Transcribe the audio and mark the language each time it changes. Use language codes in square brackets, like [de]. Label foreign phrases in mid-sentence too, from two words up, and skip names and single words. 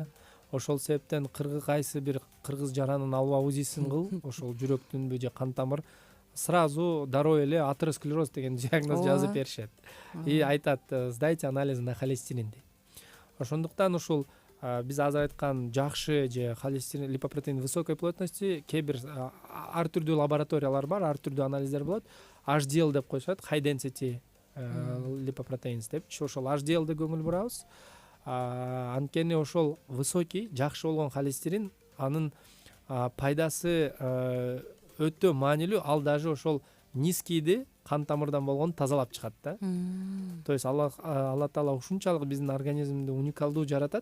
[ky] Ошол себептен кайсы бир кыргыз жаранын алба узисин кыл, ошол жүрөктүнбү же кан тамыр, сразу дароо эле атеросклероз деген диагноз жазып беришет. [ru] И айтат, сдайте анализ на холестерин дейт. [ky] Ошондуктан ушул биз азыр айткан жакшы же холестерин, [ru] липопротеин высокой плотности, [ky] кээ бир ар түрдүү лабораториялар бар, ар түрдүү анализдер болот. HDL деп коюшат, [en] high density lipoproteins депчи. [ky] Ошол HDL'де көңүл бурабыз. Анткени ошол высокий, жакшы болгон холестерин, анын пайдасы өтө маанилүү. Ал даже ошол низкийди кан тамырдан болгон тазалап чыгат да. [ru] То есть [ky] Алла Таала ушунчалык биздин организмди уникалдуу жаратат.